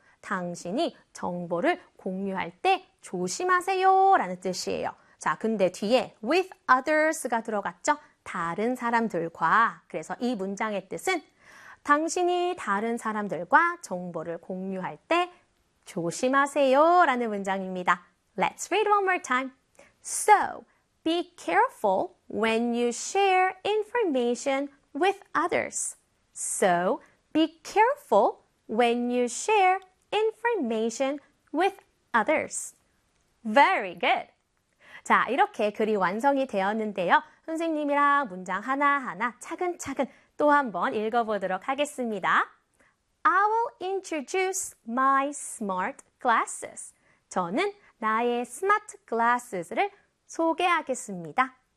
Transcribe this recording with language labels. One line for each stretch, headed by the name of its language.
Korean: 당신이 정보를 공유할 때 조심하세요 라는 뜻이에요. 자, 근데 뒤에 with others가 들어갔죠? 다른 사람들과. 그래서 이 문장의 뜻은 당신이 다른 사람들과 정보를 공유할 때 조심하세요 라는 문장입니다.
English: Let's read one more time. So, be careful when you share information with others. So, be careful when you share information with others. Very good.
Korean: 자, 이렇게 글이 완성이 되었는데요. 선생님이랑 문장 하나하나 차근차근 또 한번 읽어보도록 하겠습니다.
English: I will introduce my smart glasses.
Korean: 저는 나의 스마트 글라스를 소개하겠습니다.